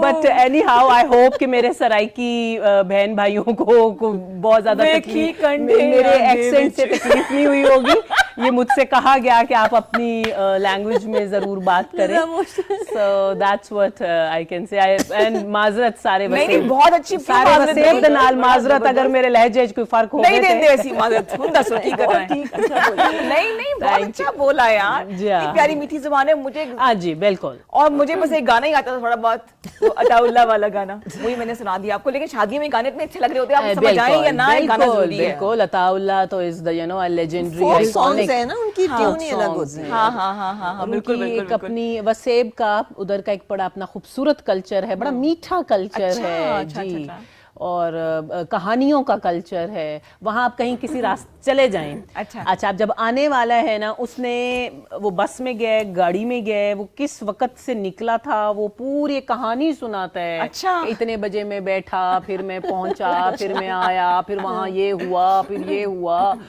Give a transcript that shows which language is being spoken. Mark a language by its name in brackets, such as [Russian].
[English] but anyhow I hope [Urdu] کہ میرے سرائکی بہن بھائیوں کو بہت زیادہ تکلیف، میرے ایکسنٹ سے تکلیف نہیں ہوئی ہوگی۔ یہ مجھ سے کہا گیا کہ آپ اپنی لینگویج میں ضرور بات کریں، [English] so that's what I can say, and [Urdu] معذرت سارے بہت اچھی، [Saraiki] سارے وسیب دے نال معذرت اگر میرے لہجے کوئی فرق ہو نہیں دیندے ایسی معذرت، ہوں دسو کی کر رہے ہیں؟ [Urdu] نہیں بہت اچھا بولا یار، اتنی پیاری میٹھی زبان ہے مجھے۔ ہاں جی بالکل، اور مجھے بس ایک گانا ہی آتا تھا تھوڑا بہت، عطا اللہ والا گانا، وہی میں نے سنا دیا آپ کو، لیکن شادیوں میں گانے اتنے اچھے لگ رہے ہوتے ہیں، آپ سمجھ آئیں یا نہ، گانا ضروری ہے۔ بالکل، عطا اللہ تو [English] is the you know legendary [Urdu] سانگز ہیں نا، ان کی ٹیون ہی الگ ہوتی ہے۔ ہاں بالکل، ایک اپنی وسیب کا ادھر کا ایک بڑا اپنا خوبصورت کلچر ہے، بڑا میٹھا کلچر ہے جی، اور کہانیوں کا کلچر ہے، وہاں آپ کہیں کسی راستے چلے جائیں، اچھا اب جب آنے والا ہے نا، اس نے وہ بس میں گئے، گاڑی میں گئے، وہ کس وقت سے نکلا تھا، وہ پوری کہانی سناتا ہے، اتنے بجے میں بیٹھا، پھر میں پہنچا، پھر میں آیا، پھر وہاں یہ ہوا، پھر یہ ہوا،